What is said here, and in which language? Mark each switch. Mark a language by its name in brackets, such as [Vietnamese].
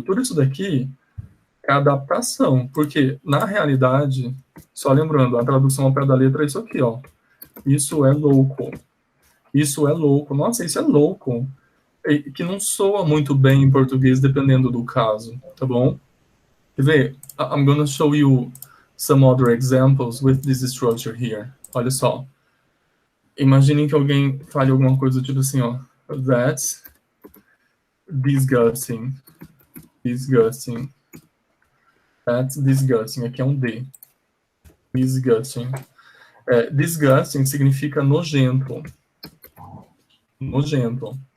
[Portuguese] Tudo isso daqui é adaptação, porque na realidade, só lembrando, a tradução ao pé da letra é isso aqui, ó. Isso é louco. Isso é louco. Nossa, isso é louco. Que não soa muito bem em português, dependendo do caso, tá bom? Quer ver? [English] I'm going to show you some other examples with this structure here. [Portuguese] Olha só. Imaginem que alguém fale alguma coisa tipo assim, ó. [English] That's disgusting. Disgusting. That's disgusting. [Portuguese] Aqui é um D. [English] Disgusting. [Portuguese] Disgusting significa nojento. Nojento.